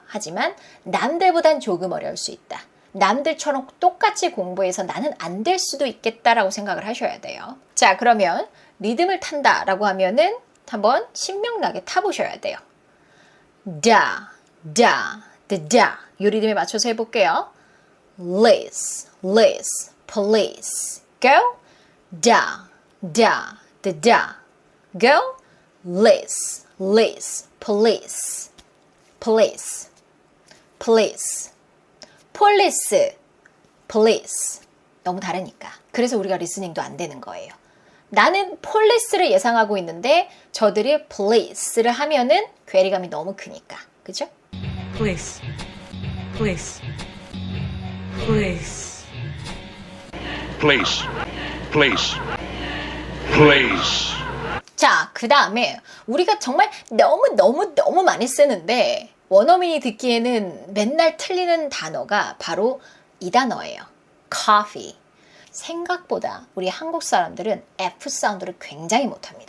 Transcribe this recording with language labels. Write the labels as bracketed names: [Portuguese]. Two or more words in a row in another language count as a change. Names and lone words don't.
[Korean] 하지만 남들보단 조금 어려울 수 있다. 남들처럼 똑같이 공부해서 나는 안 될 수도 있겠다라고 생각을 하셔야 돼요. 자, 그러면 리듬을 탄다라고 하면은 한번 신명나게 타보셔야 돼요. 다, 다, 다. 이 리듬에 맞춰서 해볼게요. [English] Liz, Liz, police. Go. Da, da, da, da. Go. Liz, Liz, police. Police, police. police, police. [Korean] 너무 다르니까. 그래서 우리가 리스닝도 안 되는 거예요. 나는 police를 예상하고 있는데 저들이 police를 하면은 괴리감이 너무 크니까. 그죠? [English] Police. Police. Police. Place. Place. Place. [Korean] 자, 그 다음에 우리가 정말 너무 많이 쓰는데 원어민이 듣기에는 맨날 틀리는 단어가 바로 이 단어예요. [English] coffee. [Korean] 생각보다 우리 한국 사람들은 F 사운드를 굉장히 못합니다.